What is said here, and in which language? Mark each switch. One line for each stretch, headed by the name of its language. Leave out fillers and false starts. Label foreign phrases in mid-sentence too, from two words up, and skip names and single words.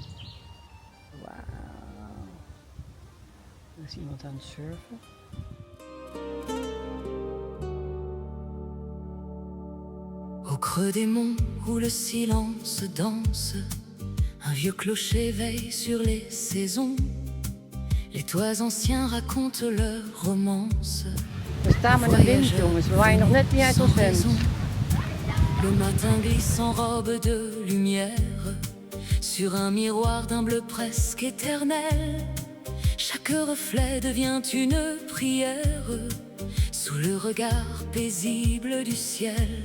Dutch: Wauw. Er is iemand aan het surfen.
French: Au creux des monts où le silence danse, un vieux clocher veille sur les saisons. Les toits anciens racontent leurs romances.
Dutch: We staan met de wind, jongens. We waaien nog net niet uit ons hemd.
French: Le matin glisse en robe de lumière sur un miroir d'un bleu presque éternel. Chaque reflet devient une prière sous le regard paisible du ciel.